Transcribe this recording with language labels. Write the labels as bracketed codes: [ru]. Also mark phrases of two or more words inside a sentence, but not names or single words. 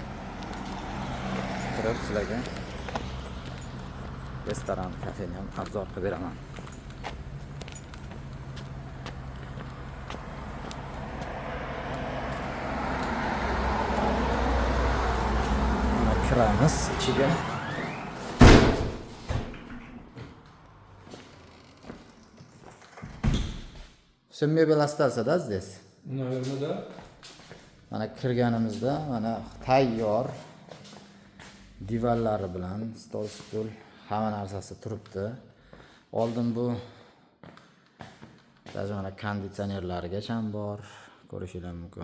[uz] Kirib sizlarga restoran, kafeni ham obzor qilib beraman. Mana kiramiz ichiga. [ru] Все мебель остался, да, здесь? Наверное, да. [uz] Mana kirganimizda mana tayyor divanlari bilan stol, stul, hamma narsasi turibdi. Oldin bu даже mana konditsionerlarigacha ham bor, ko'rishingiz mumkin.